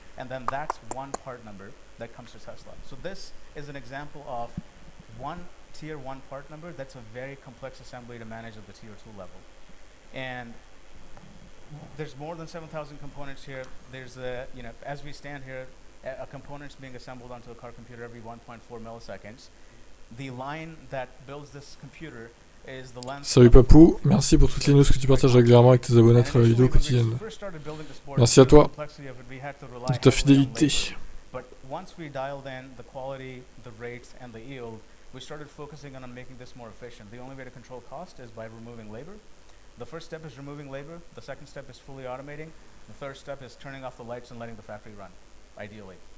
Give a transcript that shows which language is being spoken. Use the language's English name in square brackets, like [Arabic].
[English] And then that's one part number that comes to Tesla. So this is an example of one tier 1 part number that's a very complex assembly to manage at the tier 2 level. And there's more than 7,000 components here. There's as we stand here, a component's being assembled onto a car computer every 1.4 milliseconds. The line that builds this computer is the length. [French] Salut Papou, merci pour toutes les news que tu partages régulièrement avec tes abonnés à travers les vidéos quotidiennes. Merci à toi de ta fidélité. [English] But once we dialed in the quality, the rate, and the yield, we started focusing on making this more efficient. The only way to control cost is by removing labor. The first step is removing labor. The second step is fully automating. The third step is turning off the lights and letting the factory run, ideally.